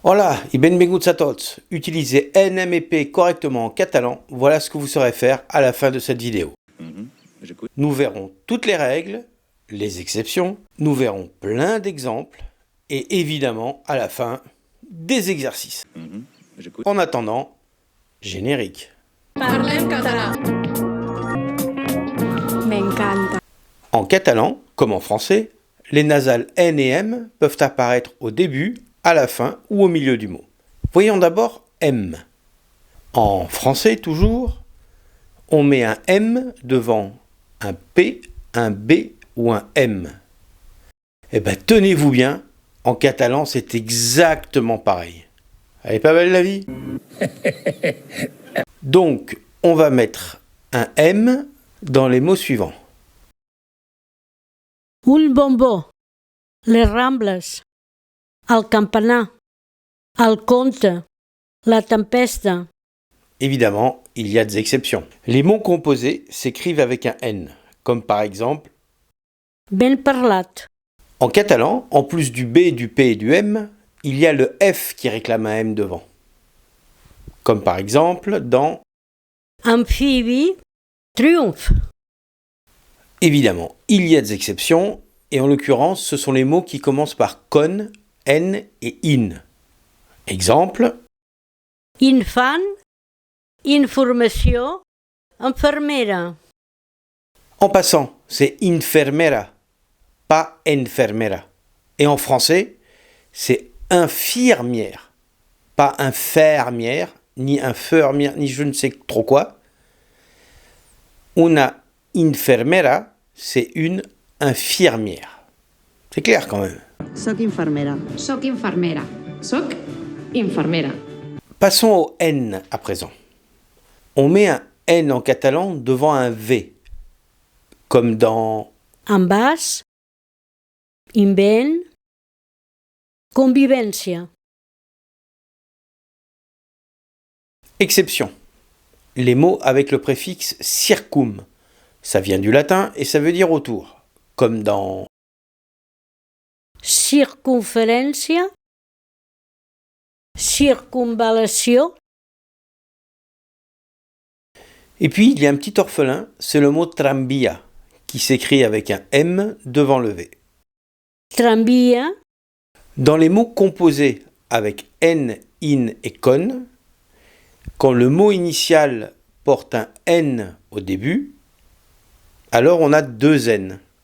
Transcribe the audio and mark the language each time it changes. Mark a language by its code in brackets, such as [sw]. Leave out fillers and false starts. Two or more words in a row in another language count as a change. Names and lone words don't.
[ca] Hola y benvinguts a tots. [fr] Utilisez NM et P correctement en catalan, voilà ce que vous saurez faire à la fin de cette vidéo. Nous verrons toutes les règles, les exceptions, nous verrons plein d'exemples et évidemment à la fin des exercices. En attendant, générique. [ca] Parlem català. M'encanta. [fr] En catalan, comme en français, les nasales N et M peuvent apparaître au début, à la fin ou au milieu du mot. Voyons d'abord M. En français toujours, on met un M devant un P, un B ou un M. Eh bien, tenez-vous bien, en catalan c'est exactement pareil. Elle est pas belle la vie? Donc, on va mettre un M dans les mots suivants. [ca] Un bombó, les Rambles, el campanar, el conte, la tempesta. [fr] Évidemment, il y a des exceptions. Les mots composés s'écrivent avec un N, comme par exemple [ca] Ben parlat, [fr] en catalan, en plus du B, du P et du M, il y a le F qui réclame un M devant. Comme par exemple dans [ca] amfibi, triomf. [fr] évidemment, il y a des exceptions, et en l'occurrence, ce sont les mots qui commencent par con, N et in. Exemple, [ca] Infant, informació, enfermera. [fr] en passant, c'est infermera, pas enfermera. Et en français, c'est infirmière, pas infirmière, ni infirmière, ni je ne sais trop quoi. [ca] Una infermera, [fr] c'est une infirmière. C'est clair quand même. [ca] Soc infermera. Soc infermera. Soc infermera. [fr] Passons au N à présent. On met un N en catalan devant un V, comme dans [ca] Envàs, invent, convivència. [fr] exception. Les mots avec le préfixe circum. Ça vient du latin et ça veut dire autour, comme dans [ca] Circumferència, circumval·lació. [fr] Et puis, il y a un petit orphelin, c'est le mot tranvia, qui s'écrit avec un M devant le V. [ca] Tramvia, [fr] Dans les mots composés avec N, in et con, quand le mot initial porte un N au début, alors on a deux N.